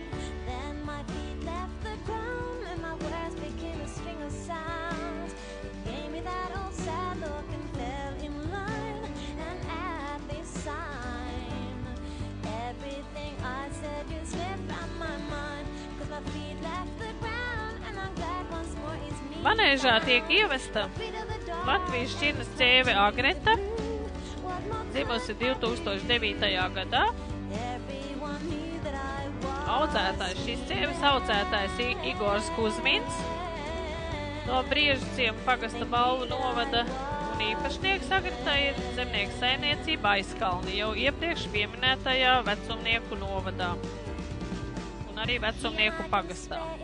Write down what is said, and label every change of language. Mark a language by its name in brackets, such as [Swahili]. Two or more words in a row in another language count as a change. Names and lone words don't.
[English] Then my feet left the ground and my words became a string of sounds. He gave me that old sad look and fell in line. And at this sign, everything I said just slipped from my mind. 'Cause my feet left the ground and I'm glad once more it's me. [Latvian] Manēžā tiek ievesta Latvijas šķirnes ķēve Agreta, dzimusi 2009. gadā. Audzētājs šīs ķēves audzētājs Igors Kuzmins no Briežciema pagasta Balvu novada, un īpašnieks Agretai ir zemnieku saimniecība Aizkalni jau iepriekš pieminētajā Vecumnieku novadā un arī Vecumnieku pagastā.